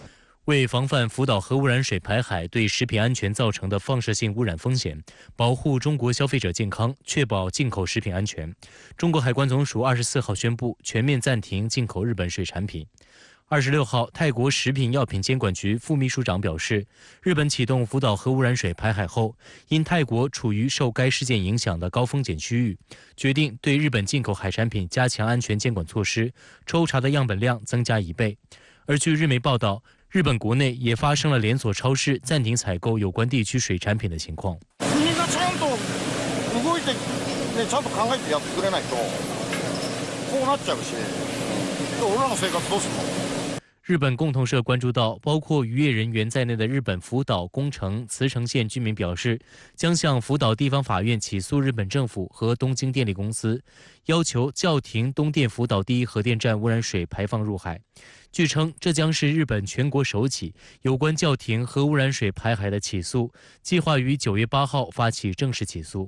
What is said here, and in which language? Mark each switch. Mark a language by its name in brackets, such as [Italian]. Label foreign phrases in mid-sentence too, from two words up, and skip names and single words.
[Chinese] 为防范福岛核污染水排海对食品安全造成的放射性污染风险，保护中国消费者健康，确保进口食品安全，中国海关总署24号宣布全面暂停进口日本水产品。26号，泰国食品药品监管局副秘书长表示，日本启动福岛核污染水排海后，因泰国处于受该事件影响的高风险区域，决定对日本进口海产品加强安全监管措施，抽查的样本量增加1倍。而据日媒报道，日本国内也发生了連鎖超市暂停採購有關地區水產品的情況。 [Japanese] 国がちゃんと動いてね、ちゃんと考えてやってくれないと、こうなっちゃうし、俺らの生活どうするの？ [Chinese] 日本共同社关注到，包括渔业人员在内的日本福岛、宫城、茨城县居民表示，将向福岛地方法院起诉日本政府和东京电力公司，要求叫停东电福岛第一核电站污染水排放入海。据称，这将是日本全国首起有关叫停核污染水排海的起诉，计划于9月8号发起正式起诉。